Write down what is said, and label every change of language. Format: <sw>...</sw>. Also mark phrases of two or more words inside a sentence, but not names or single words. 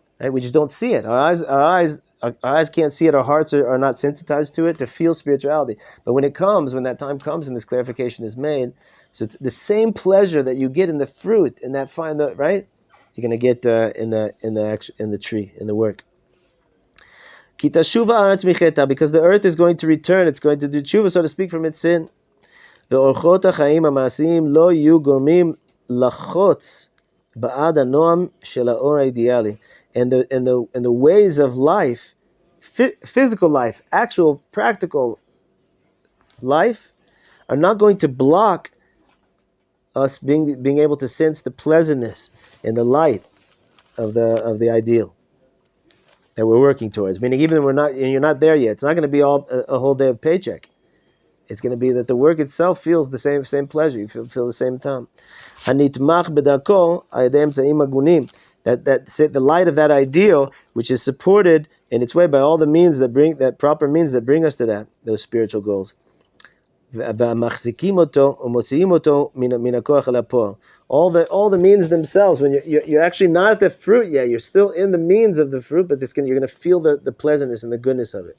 <en>We just don't see it. Our eyes can't see it. Our hearts are not sensitized to it to feel spirituality. But when that time comes, and this clarification is made, so it's the same pleasure that you get in the fruit, in that right? You're going to get in the tree, in the work.</en> <he>כי תשובה ארץ מחטאה,</he> <en>because the earth is going to return. It's going to do tshuva, so to speak, from its sin.</en> <he>ואורחות החיים המעשיים לא יהיו גורמים לחוץ בעד הנועם של האור האידיאלי.</he> <en>and the ways of life, physical life, actual practical life, are not going to block us being able to sense the pleasantness and the light of the ideal that we're working towards. Meaning, even if you're not there yet, it's not going to be all a whole day of paycheck. It's going to be that the work itself feels the same pleasure. You feel the same time.</en> <he>הנתמך בדרכו על ידי אמצעים הגונים.</he> <en>That the light of that ideal, which is supported in its way by all the means that proper means that bring us to those spiritual goals. All the means themselves, when you're actually not at the fruit yet, you're still in the means of the fruit, but you're going to feel the pleasantness and the goodness of it.</en>